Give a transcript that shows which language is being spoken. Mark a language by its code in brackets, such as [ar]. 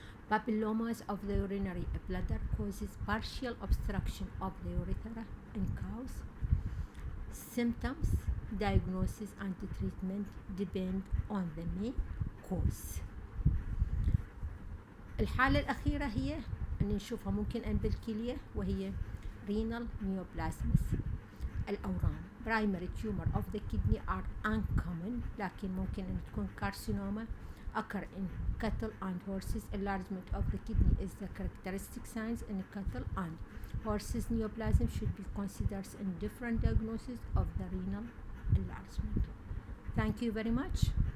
[en] Papillomas of the urinary bladder causes partial obstruction of the urethra in cows. Symptoms, diagnosis, and treatment depend on the main cause. [ar] الحالة الأخيرة هي أن نشوفها ممكن أن بالكلية، وهي renal neoplasms. [en] الأورام primary tumor of the kidney are uncommon، لكن ممكن أن تكون carcinoma occur in cattle and horses. Enlargement of the kidney is the characteristic signs in cattle and horses. Neoplasm should be considered in different diagnoses of the renal enlargement. Thank you very much.